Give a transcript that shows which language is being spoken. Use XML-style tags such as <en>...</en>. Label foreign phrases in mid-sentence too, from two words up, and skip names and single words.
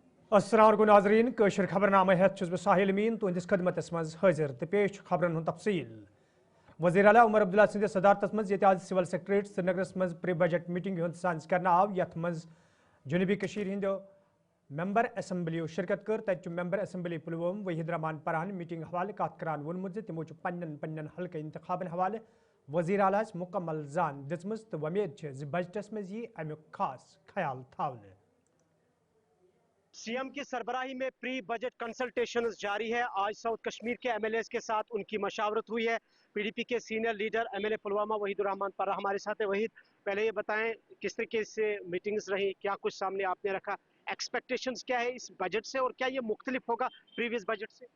<ks>السلام علیکم ناظرین کشر خبرنامہ ہیت چھس بہ ساحل امین تہندس خدمتس مز حاضر تو پیش خبرن ہند تفصیل وزیر اعلیٰ عمر عبداللہ سندس صدارتس مز یہ آج</ks> <en>civil secretariat</en> <ks>سرینگرس مز</ks> <en>pre budget meeting</en> <ks>ہند سانز کرنا آو یت مز جنوبی کشیر ہندو ممبر اسمبلیو شرکت کر تت</ks> <en>member assembly</en> <ks>پلوم وحید رحمان پرہن میٹنگ حوالہ کت کران وونمت تمو پنن حلقہ انتخابن حوالہ وزیر اعلیٰ مکمل زان دژمژ تو ومید بجٹس مز یہ امیک خاص خیال تھاونہ</ks> <ur>سی ایم کی سربراہی میں</ur> <en>pre budget consultations</en> <ur>جاری ہے. آج ساؤتھ کشمیر کے ایم ایل ایز کے ساتھ ان کی مشاورت ہوئی ہے. پی ڈی پی کے</ur> <en>senior leader MLA</en> <ur>پلوامہ وحید الرحمان پرہ ہمارے ساتھ ہے. وحید، پہلے یہ بتائیں کس طریقے سے میٹنگز رہی، کیا کچھ سامنے آپ نے رکھا، ایکسپیکٹیشنز کیا ہے اس بجٹ سے اور کیا یہ مختلف ہوگا</ur> <en>previous budget</en> <ur>سے؟</ur>